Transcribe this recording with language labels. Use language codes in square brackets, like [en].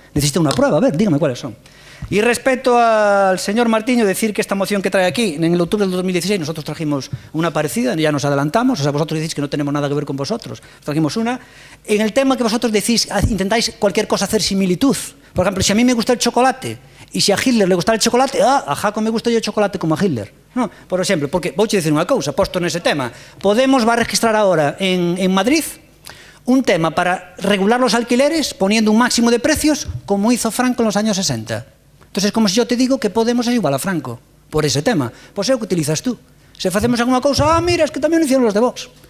[es] Necesita una prueba, a ver, dígame cuáles son. Y respecto al señor Martiño, decir que esta moción que trae aquí, en el octubre del 2016, nosotros trajimos una parecida, ya nos adelantamos, o sea, vosotros decís que no tenemos nada que ver con vosotros. Trajimos una. En el tema que vosotros decís, intentáis cualquier cosa hacer similitud. Por ejemplo, si a mí me gusta el chocolate, y si a Hitler le gusta el chocolate, a Jaco me gusta yo el chocolate como a Hitler. [gl] No, por exemplo, porque vouche dicir unha cousa, posto nese tema. [es] Podemos va a registrar ahora en Madrid un tema para regular los alquileres poniendo un máximo de precios como hizo Franco en los años 60. Entonces es como si yo te digo que Podemos es igual a Franco por ese tema. [gl] Pois é o que utilizas tú. Se facemos alguna cousa, mira, [es] es que tamén lo hicieron los de Vox.